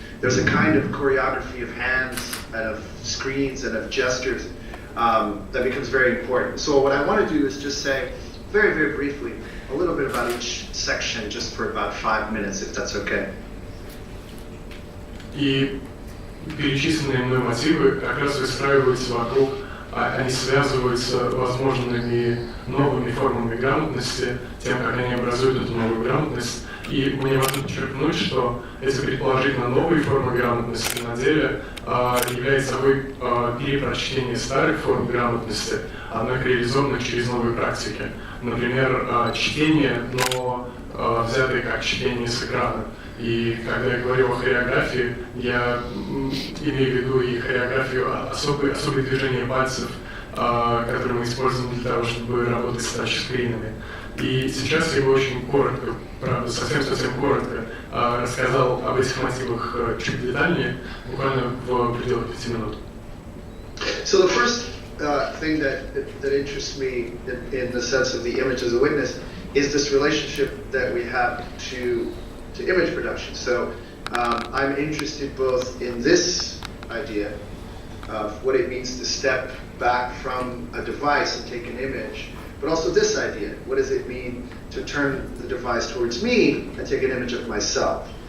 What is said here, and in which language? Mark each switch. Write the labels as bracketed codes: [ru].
[en] There's a kind of choreography of hands and of screens and of gestures that becomes very important. So what I want to do is just say very, very briefly a little bit about each section just for about 5 minutes, if that's okay. [ru] И перечисленные мной мотивы как раз выстраиваются вокруг, они связываются возможными новыми формами грамотности, тем, как они образуют эту новую грамотность. И мне важно подчеркнуть, что эти предположительно новые формы грамотности на деле являются собой перепрочтение старых форм грамотности, однако реализованных через новые практики. Например, чтение, но взятое как чтение с экрана. И когда я говорю о хореографии, я имею в виду и хореографию, особые движения пальцев, которые мы используем для того, чтобы работать с тачскринами. И сейчас я бы очень коротко, правда, совсем коротко рассказал об этих мотивах чуть детальнее, буквально в пределах 5 минут. [en] So the first thing that interests me in the sense of the image as a witness is this relationship that we have to image production. So I'm interested both in this idea of what it means to step back from a device and take an image, but also this idea, what does it mean to turn the device towards me and take an image of myself?